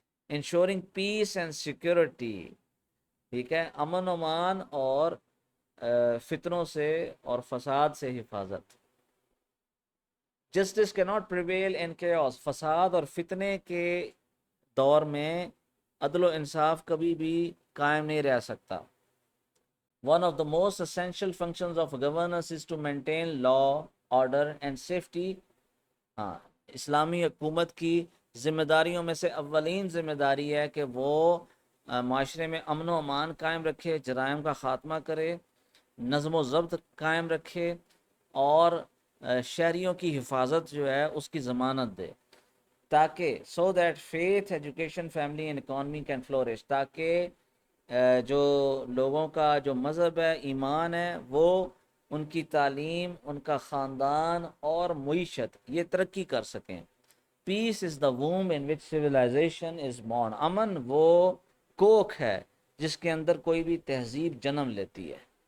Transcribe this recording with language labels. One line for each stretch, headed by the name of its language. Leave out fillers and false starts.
English: ensuring peace and security,
Urdu: ٹھیک ہے، امن و امان اور فتنوں سے اور فساد سے حفاظت.
English: justice کی not prevail in chaos,
Urdu: فساد اور فتنے کے دور میں عدل و انصاف کبھی بھی قائم نہیں رہ سکتا.
English: One of the most essential functions of governance is to maintain law, order and safety.
Urdu: ہاں، اسلامی حکومت کی ذمہ داریوں میں سے اولین ذمہ داری ہے کہ وہ معاشرے میں امن و امان قائم رکھے، جرائم کا خاتمہ کرے نظم و ضبط قائم رکھے اور شہریوں کی حفاظت جو ہے اس کی ضمانت دے، تاکہ
English: so that faith education family and economy can flourish,
Urdu: تاکہ جو لوگوں کا جو مذہب ہے، ایمان ہے، وہ ان کی تعلیم، ان کا خاندان اور معیشت یہ ترقی کر سکیں۔
English: peace is the womb in which civilization is born,
Urdu: امن وہ کوکھ ہے جس کے اندر کوئی بھی تہذیب جنم لیتی ہے۔